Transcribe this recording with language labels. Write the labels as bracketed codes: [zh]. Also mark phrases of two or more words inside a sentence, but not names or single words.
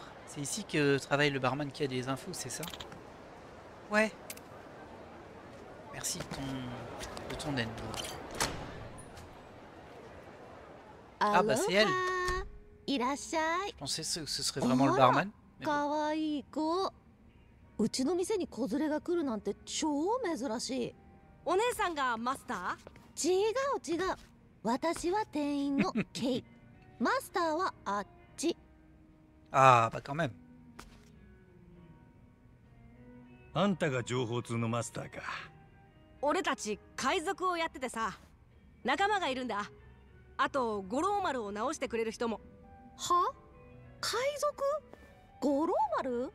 [fr] C'est ici que travaille le barman qui a des infos, c'est ça? Ouais. Merci de ton aide. Ah bah c'est elle. Je pensais que ce serait vraiment le barman. Mais bon. [ja] うちの店に子連れが来るなんて超珍しい。お姉さんがマスター？違う違う。私は店員のケイ。マスターはあっち。 [fr] Ah bah quand même. [ja] あんたが情報通のマスターか。俺たち海賊をやっててさ、仲間がいるんだ。あと五郎丸を直してくれる人も。は？海賊？五郎丸？